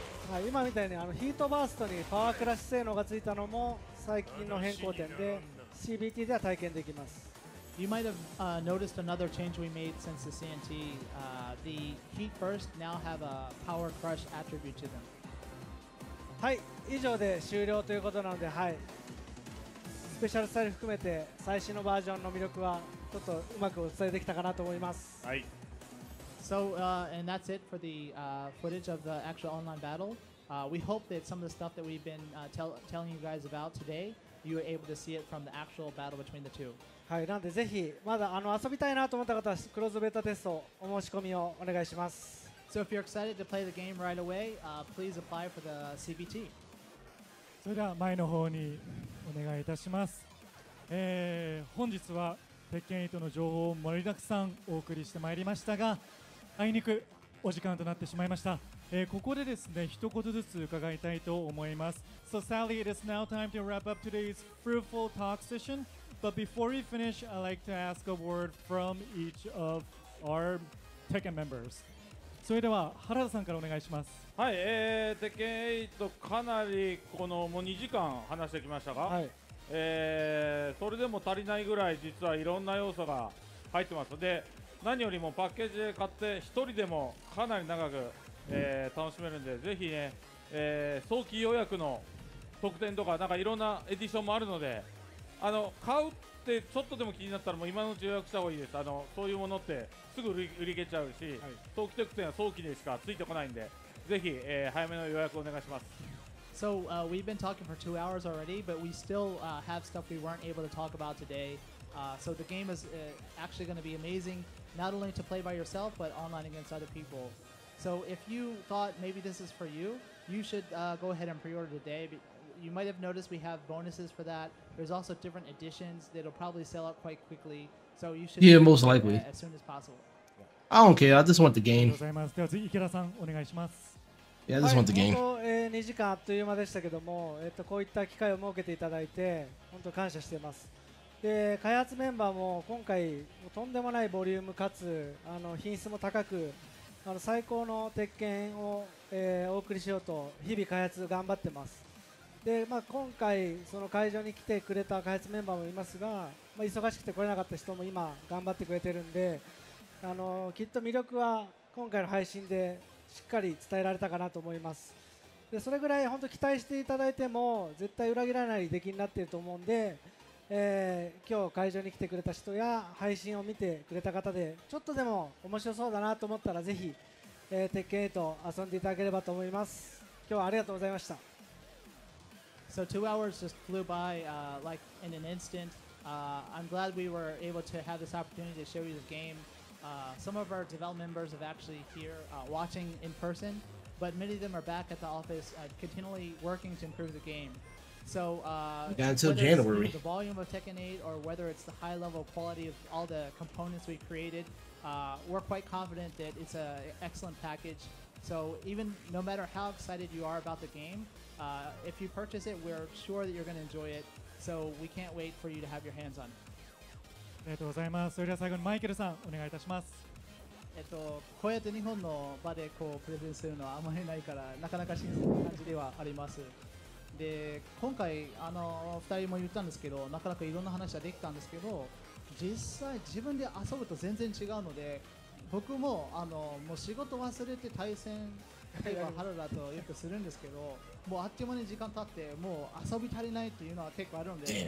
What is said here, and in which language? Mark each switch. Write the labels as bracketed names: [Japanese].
[Japanese] はい、今みたいにヒートバーストにパワークラッシュ性能がついたのも最近の変更点で CBT では体験できます。 [English] You might have noticed another change we made since the CNT. The heat burst now have a power crush attribute to them. [Japanese] はい、以上で終了ということなので、はい、スペシャルスタイル含めて最新のバージョンの魅力はちょっとうまくお伝えできたかなと思います。はい。 [English] So, and that's it for the footage of the actual online battle. We hope that some of the stuff that we've been telling you guys about today, you were able to see it from the actual battle between the two. [Japanese] はい、なのでぜひまだ遊びたいなと思った方はクローズベータテストお申し込みをお願いします。 [English] So if you're excited to play the game right away, please apply for the CBT. [Japanese] それでは前の方にお願いいたします。本日は鉄拳8の情報を盛りだくさんお送りしてまいりましたが、あいにくお時間となってしまいました。ここでですね、一言ずつ伺いたいと思います。 [English] So Sally, it is now time to wrap up today's fruitful talk session. But before we finish, I'd like to ask a word from each of our Tekken members. [Japanese] それでは原田さんからお願いします。はい、鉄拳8かなりもう2時間話してきましたが、はい、それでも足りないぐらい実はいろんな要素が入ってますので、何よりもパッケージで買って1人でもかなり長く、楽しめるんで、ぜひね、早期予約の特典とかなんかいろんなエディションもあるので、買うってちょっとでも気になったらもう今のうち予約した方がいいです。そういうものってすぐ売り切れちゃうし、早期特典は早期でしかついてこないんで、ぜひ、早めの予約お願いします。 [English] So we've been talking for 2 hours already, but we still have stuff we weren't able to talk about today. So the game is actually going to be amazing, not only to play by yourself, but online against other people. So if you thought maybe this is for you, you should go ahead and pre-order today. You might have noticed we have bonuses for that. There's also different editions that'll probably sell out quite quickly. So you should most likely as soon as possible. I don't care. I just want the [Japanese] あり [English] game. [Japanese] がとうございます。では次池田さんお願いします。 [English] Yeah, I just want the [Japanese] はい、 [English] game. [Japanese] 本当、2時間あっという間でしたけども、こういった機会を設けていただいて本当感謝しています。で開発メンバーも今回とんでもないボリュームかつ品質も高く最高の鉄拳を、お送りしようと日々開発頑張ってます。で、今回その会場に来てくれた開発メンバーもいますが、忙しくて来れなかった人も今頑張ってくれてるんで、きっと魅力は今回の配信でしっかり伝えられたかなと思います。でそれぐらい本当期待していただいても絶対裏切らない出来になっていると思うんで、今日会場に来てくれた人や配信を見てくれた方でちょっとでも面白そうだなと思ったらぜひ、鉄拳8遊んでいただければと思います。今日はありがとうございました。 [English] So 2 hours just flew by like in an instant. I'm glad we were able to have this opportunity to show you this game. Some of our development members are actually here watching in person, but many of them are back at the office continually working to improve the game. So got until whether January. it's the volume of Tekken 8 or whether it's the high level quality of all the components we created, we're quite confident that it's an excellent package. So even no matter how excited you are about the game, if you purchase it, we're sure that you're going to enjoy it. So we can't wait for you to have your hands on it. [Japanese] ありがとうございます。それでは最後にマイケルさんお願いいたします。こうやって日本の場でこうプレゼンするのはあまりないからなかなか新鮮な感じではあります。で今回2人も言ったんですけど、なかなかいろんな話はできたんですけど、実際自分で遊ぶと全然違うので、僕ももう仕事忘れて対戦例えば春だとよくするんですけど、もうあっという間に時間経ってもう遊び足りないっていうのは結構あるので、